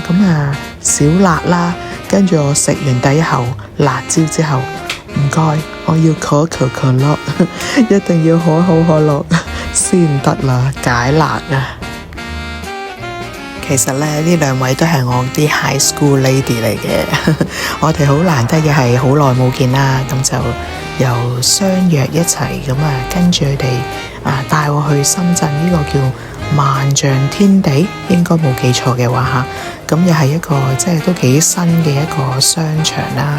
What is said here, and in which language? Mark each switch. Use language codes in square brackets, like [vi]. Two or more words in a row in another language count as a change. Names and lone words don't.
[yue] 咁少辣啦，跟住我食完第一口辣椒之後，唔該，我要可口可樂，一定要可口可樂先得啦，解辣啊！其實咧，呢兩位都係我啲 [en] high school lady [yue] 嚟嘅，我哋好難得嘅係好耐冇見啦，咁就又相約一齊咁跟住佢哋帶我去深圳呢個叫萬象天地，應該冇記錯嘅話嚇，咁又係一個即係都幾新嘅一個商場啦。